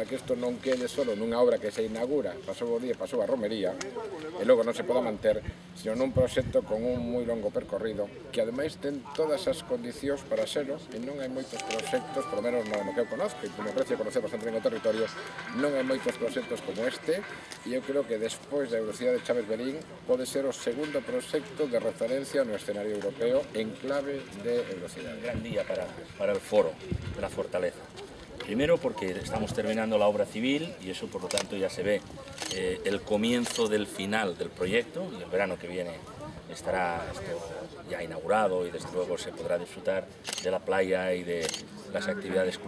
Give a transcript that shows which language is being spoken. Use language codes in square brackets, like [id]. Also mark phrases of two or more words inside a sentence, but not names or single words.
[gl] que isto non quede só nunha obra que se inaugura, pasou o día, pasou a romería, e logo non se poda manter, sino nun proxecto con un moi longo percorrido, que ademais ten todas as condicións para serlo, e non hai moitos proxectos, [es] por lo menos [gl] no que eu conozco, e como aprecio conocer bastante ben o territorio, non hai moitos proxectos como este, e eu creo que despois da Eurocidade de Chávez Berín pode ser o segundo proxecto de referencia no escenario europeo en clave de Eurocidade. [es] Un gran día para el foro de la Fortaleza. Primero porque estamos terminando la obra civil y eso por lo tanto ya se ve el comienzo del final del proyecto y el verano que viene estará esto ya inaugurado y desde luego se podrá disfrutar de la playa y de las actividades culturales.